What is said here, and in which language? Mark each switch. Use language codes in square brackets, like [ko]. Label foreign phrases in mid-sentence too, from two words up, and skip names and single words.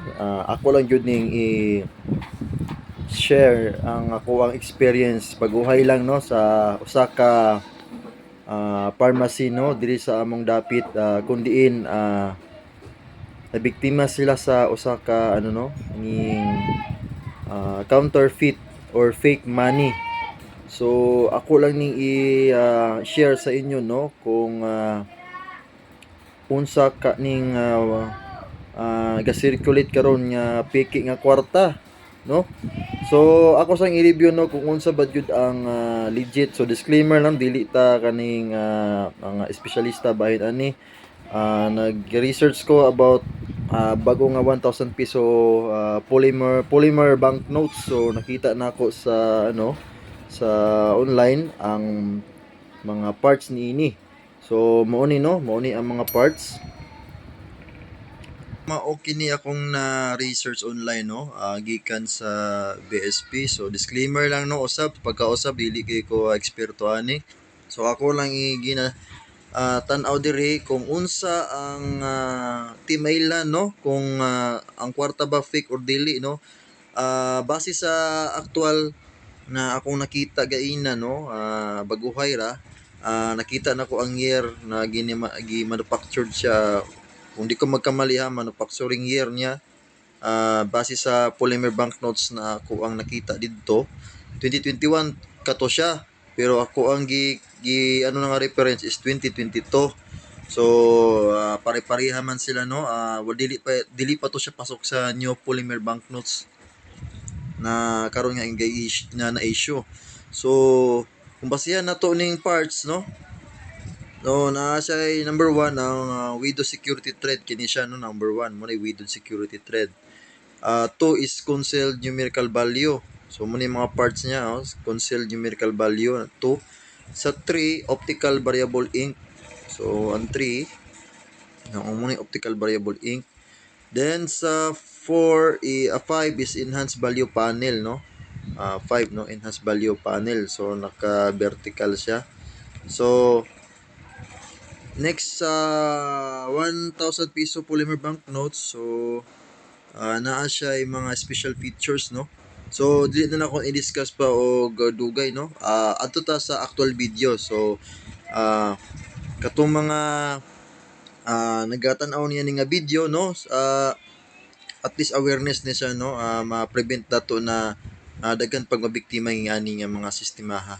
[ceb] Ako lang jud ning i-share ang ako ang experience pag-uhay lang no sa usa ka pharmacy no diri sa among dapit kun diin nabiktima sila sa usa ka ano no ning [en] counterfeit or fake money. [ceb] So ako lang ning i-share sa inyo no kung unsa ka ning ga-circulate karon nga piki nga kwarta no. So ako sang i-review no kung unsa ba jud ang legit. So disclaimer lang, dili ta kaning mga espesyalista bahin ani. Nag-research ko about bago nga 1,000 piso [en] polymer banknotes. [ceb] So nakita na ako sa ano sa online ang mga parts niini. So mao ni no, mao ni ang mga parts. Okay ni akong na-research online no, gikan sa BSP. So disclaimer lang no, usab pagkausab dili kay ko eksperto ani. So ako lang gina tan-aw diri kung unsa ang timailan no, kung ang kwarta ba [en] fake or [ceb] dili no. Base sa actual na akong nakita gaina no, baguhay ra, nakita na ko ang year na gi-manufactured siya. Kung di ko magkamali [en] manufacturing year [ceb] niya, base sa [en] polymer banknotes [ceb] na ako ang nakita dito, 2021 kato siya. Pero ako ang ano nga [en] reference is [ceb] 2022. So pare-pareha man sila no. Dili pa to siya pasok sa [en] new polymer banknotes [ceb] na karon nga na issue. So kung basihan nato ning parts no, no, na siya number 1 ang [en] widow security thread [ceb] kini siya no, number 1 mo na [en] widow security thread. 2 is concealed numerical value. [ceb] So mo ni mga parts niya [en] concealed numerical value [ceb] 2. [en] Sa 3 optical variable ink. [ceb] So ang 3 mo ni [en] optical variable ink. Then sa 5 is enhanced value panel no. 5 no, enhanced value panel. [ceb] So naka vertical siya. So next sa 1,000 piso [en] polymer banknotes, [ceb] so naa siya yung mga [en] special features [ceb] no. So dili na ako i-discuss pa og dugay no. Adto ta sa actual video. So katong mga nagatan-aw niya ni nga video no, [en] at least awareness [ceb] ni siya no, ma-prevent dato na daghan pag mabiktima ng ani nga mga sistemaha.